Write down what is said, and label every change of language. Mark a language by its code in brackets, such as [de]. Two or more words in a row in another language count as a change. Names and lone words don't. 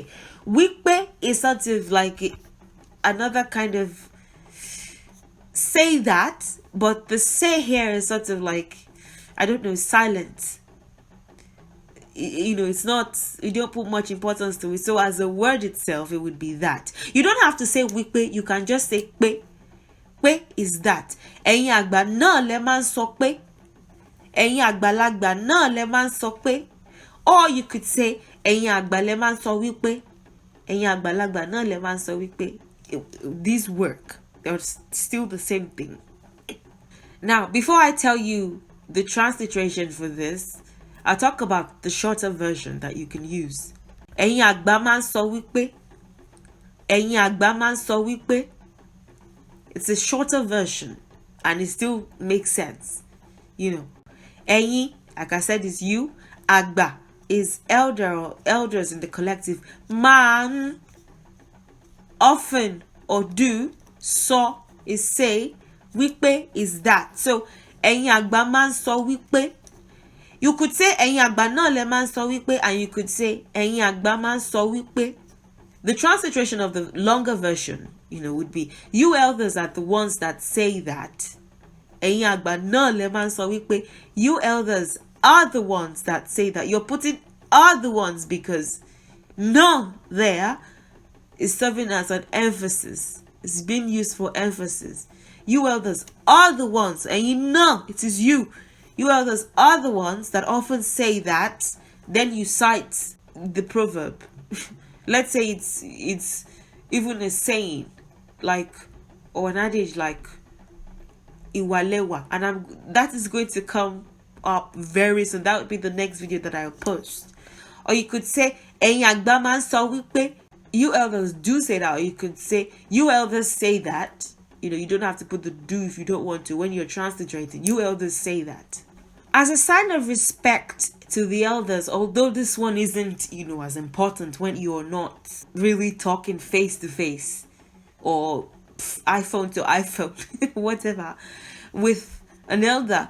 [en] Wikpe is sort of like another kind of say that, but the say here is sort of like, I don't know, silent. It's not, you don't put much importance to it. So as a word itself, it would be that. You don't have to say wikpe, you can just say pe. Pe is that. [yo] Eyin agba náà lẹ máa ń sọ pé. Eyin àgbàlagbà náà lẹ máa ń sọ pé. [en] Or you could say [yo] eyin àgbà lẹ máa ń sọ wípé. Eyin àgbàlagbà náà lẹ máa ń sọ wípé. [en] These work. They're still the same thing. Now, before I tell you the transliteration for this, I'll talk about the shorter version that you can use. [yo] Eyin àgbà máa ń sọ wípé. Eyin àgbà máa ń sọ wípé. [en] It's a shorter version and it still makes sense. Eyin, like I said, is you. Agba is elder or elders in the collective. Man, often or do. So is say. Wípé is that. So, [yo] eyin àgbà máa ń sọ wípé. [en] You could say [yo] eyin àgbà náà lẹ máa ń sọ wípé, [en] and you could say [yo] eyin àgbà máa ń sọ wípé. [en] The transliteration of the longer version, would be, you elders are the ones that say that. [yo] Eyin àgbà náà lẹ máa ń sọ wípé. [en] You elders are the ones that say that. You're putting are the ones because no there is serving as an emphasis. It's being used for emphasis. You elders are the ones, and it is you. You elders are the ones that often say that. Then you cite the proverb. Let's say it's even a saying, like, or an adage like iwalewa, and that is going to come up very soon. That would be the next video that I'll post. Or you could say [yo] eyin àgbà máa ń sọ wípé. [en] You elders do say that. Or you could say you elders say that. You don't have to put the do if you don't want to when you're transliterating. You elders say that. As a sign of respect to the elders, although this one isn't, as important when you're not really talking face to face or iPhone to iPhone, whatever, with an elder.